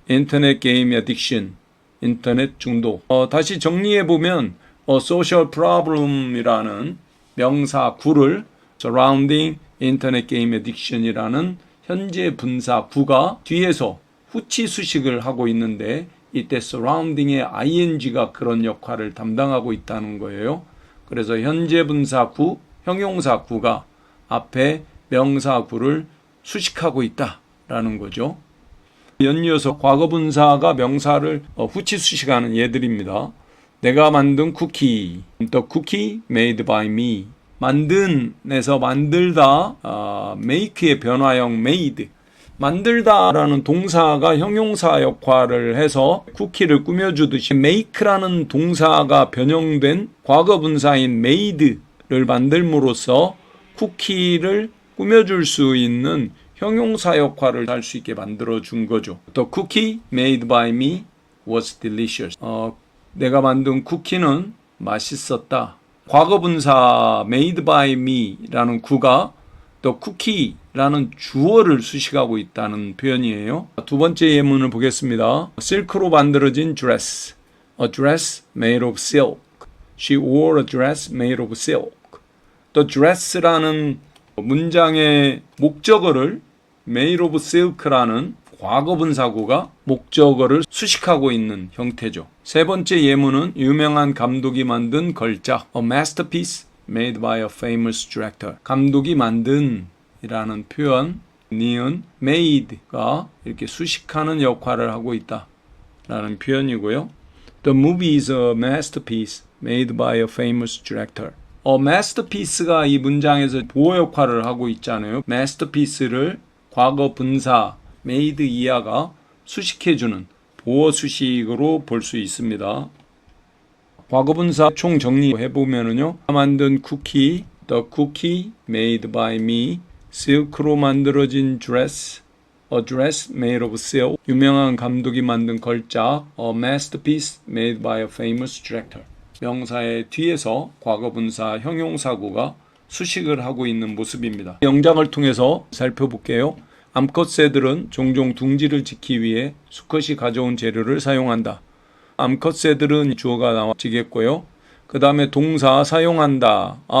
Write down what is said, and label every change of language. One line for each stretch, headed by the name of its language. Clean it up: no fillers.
Korean: 인터넷 게임 addiction, 인터넷 중독. 다시 정리해보면 social problem이라는 명사 구를 surrounding 인터넷 게임 에딕션이라는 현재 분사 구가 뒤에서 후치 수식을 하고 있는데 이때 surrounding의 ing가 그런 역할을 담당하고 있다는 거예요. 그래서 현재 분사 구, 형용사 구가 앞에 명사 구를 수식하고 있다라는 거죠. 연이어서 과거 분사가 명사를 후치 수식하는 예들입니다. 내가 만든 쿠키,
English: the cookie made by me.
Korean: 만든에서 만들다, make의 변화형 made. 만들다라는 동사가 형용사 역할을 해서 쿠키를 꾸며주듯이 make라는 동사가 변형된 과거 분사인 made를 만들므로써 쿠키를 꾸며줄 수 있는 형용사 역할을 할 수 있게 만들어준 거죠.
English: The cookie made by me was delicious.
Korean: 내가 만든 쿠키는 맛있었다. 과거 분사 made by me라는 구가 the cookie라는 주어를 수식하고 있다는 표현이에요. 두 번째 예문을 보겠습니다. 실크로 만들어진 dress.
English: A dress made of silk. She wore a dress made of silk.
Korean: The dress라는 문장의 목적어를 made of silk라는 과거 분사구가 목적어를 수식하고 있는 형태죠. 세 번째 예문은 유명한 감독이 만든 걸작
English: A masterpiece made by a famous director.
Korean: 감독이 만든 이라는 표현 니은 made가 이렇게 수식하는 역할을 하고 있다 라는 표현이고요.
English: The movie is a masterpiece made by a famous director.
Korean: masterpiece가 이 문장에서 보호 역할을 하고 있잖아요. masterpiece를 과거 분사 made 이하가 수식해주는 보어 수식으로 볼 수 있습니다. 과거 분사 총 정리해보면요. 만든 쿠키,
English: the cookie made by me, silk로 만들어진 dress, a dress made of silk,
Korean: 유명한 감독이 만든 걸작,
English: a masterpiece made by a famous director.
Korean: 명사의 뒤에서 과거 분사 형용사구가 수식을 하고 있는 모습입니다. 영장을 통해서 살펴볼게요. 암컷 새들은 종종 둥지를 짓기 위해 수컷이 가져온 재료를 사용한다. 암컷 새들은 주어가 나와지겠고요. 그 다음에 동사 사용한다.